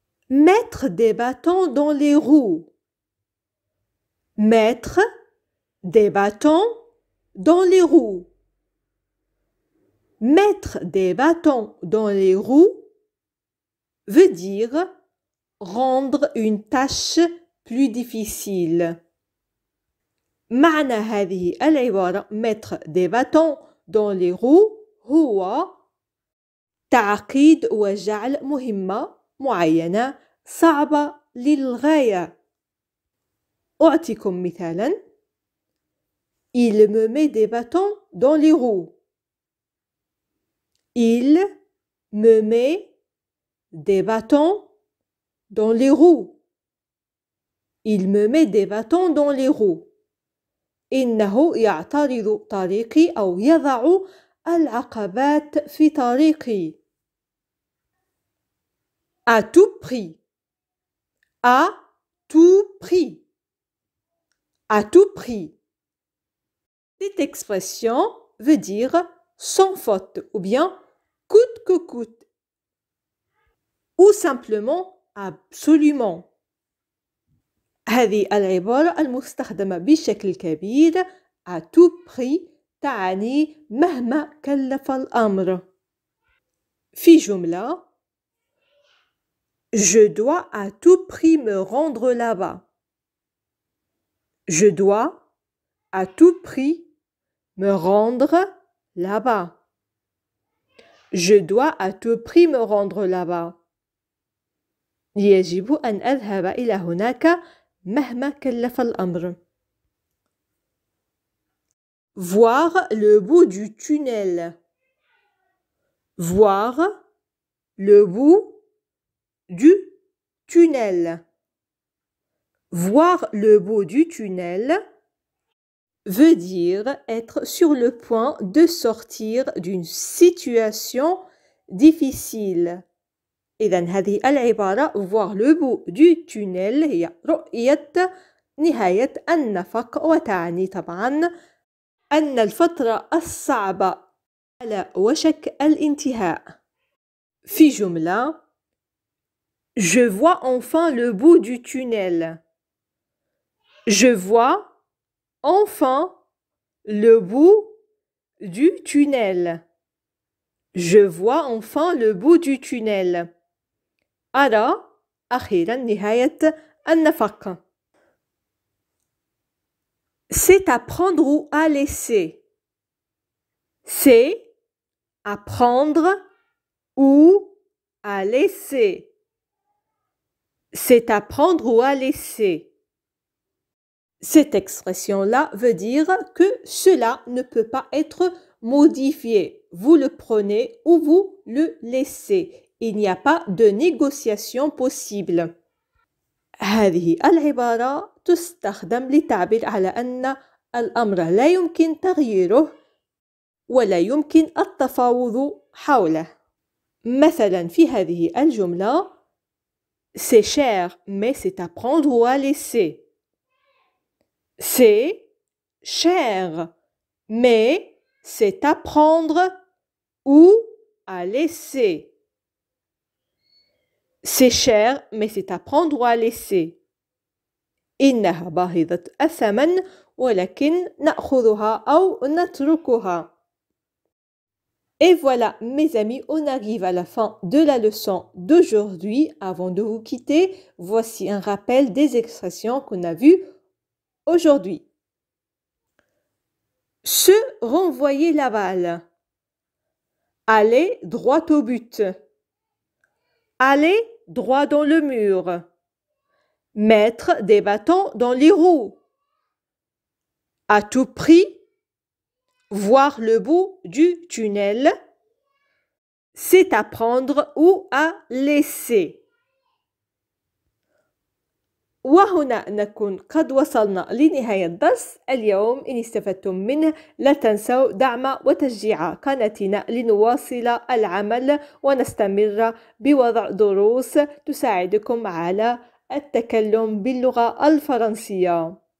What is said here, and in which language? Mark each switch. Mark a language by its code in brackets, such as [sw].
[fr] Mettre des bâtons dans les roues. Mettre des bâtons dans les roues. Mettre des bâtons dans les roues veut dire rendre une tâche plus difficile. [ar] معنى هذه العبارة [fr] mettre des bâtons dans les roues [ar] هو تعقيد وجعل مهمة معينة صعبة للغاية. أعطيكم مثالا [fr] Il me met des bâtons dans les roues. Il me met des bâtons dans les roues. Il me met des bâtons dans les roues. [ar] إنه يعترض طريقي أو يضع العقبات في طريقي. [fr] À tout prix. À tout prix. À tout prix. Cette expression veut dire sans faute ou bien coûte que coûte. Ou simplement absolument. [ar] هذه العبارة المستخدمة بشكل كبير [fr] à tout prix [ar] تعني مهما كلف الأمر. في جملة [fr] Je dois à tout prix me rendre là-bas. Je dois à tout prix me rendre là-bas. Je dois à tout prix me rendre là-bas. [ar] يجب أن أذهب إلى هناك مهما كلف الأمر. [fr] Voir le bout du tunnel. Voir le bout du tunnel. Voir le bout du tunnel veut dire être sur le point de sortir d'une situation difficile. [ar] إذن هذه العبارة [fr] voir le bout du tunnel [ar] هي رؤية نهاية النفق، وتعني طبعا أن الفترة الصعبة على وشك الانتهاء. في جملة [fr] Je vois enfin le bout du tunnel. Je vois enfin le bout du tunnel. Je vois enfin le bout du tunnel. [ar] أرى أخيرا نهاية النفق. [fr] C'est à prendre ou à laisser. C'est à prendre ou à laisser. C'est à prendre ou à laisser. Cette expression-là veut dire que cela ne peut pas être modifié. Vous le prenez ou vous le laissez. Il n'y a pas de négociation possible. [ar] هذه العبارة تستخدم للتعبير على أن الأمر لا يمكن تغييره ولا يمكن التفاوض حوله. مثلا في هذه الجملة [fr] C'est cher, mais c'est à prendre ou à laisser. C'est cher, mais c'est à prendre ou à laisser. C'est cher, mais c'est à prendre ou à laisser. [ar] إنها باهظة الثمن ولكن نأخذها أو نتركها. [fr] Et voilà, mes amis, on arrive à la fin de la leçon d'aujourd'hui. Avant de vous quitter, voici un rappel des expressions qu'on a vues aujourd'hui. Se renvoyer la balle. Aller droit au but. Aller droit dans le mur. Mettre des bâtons dans les roues. À tout prix, voir le bout du tunnel. C'est à prendre ou à laisser. [ar] وهنا نكون قد وصلنا لنهاية الدرس اليوم. إن استفدتم منه لا تنسوا دعم وتشجيع قناتنا لنواصل العمل ونستمر بوضع دروس تساعدكم على التكلم باللغة الفرنسية.